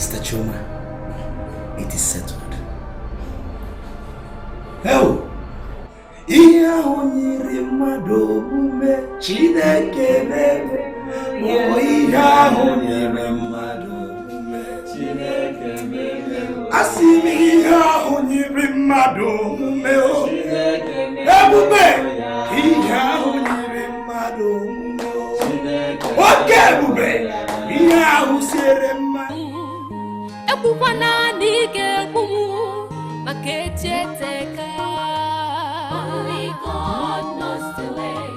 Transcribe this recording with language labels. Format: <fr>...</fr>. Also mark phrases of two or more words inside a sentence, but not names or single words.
<en>Chuma, it is settled. Hell!</en> <ig>Iya honyiri mado mume Chineke meme. Oh, iya honyiri mado mume Chineke meme. Asimi iya honyiri mado mume o Chineke meme. Iya honyiri mado mume o Chineke meme. Oke bube iya usere mado. Ebukwana nige kumu makecheteka.</ig> <en>Only God knows the way.</en>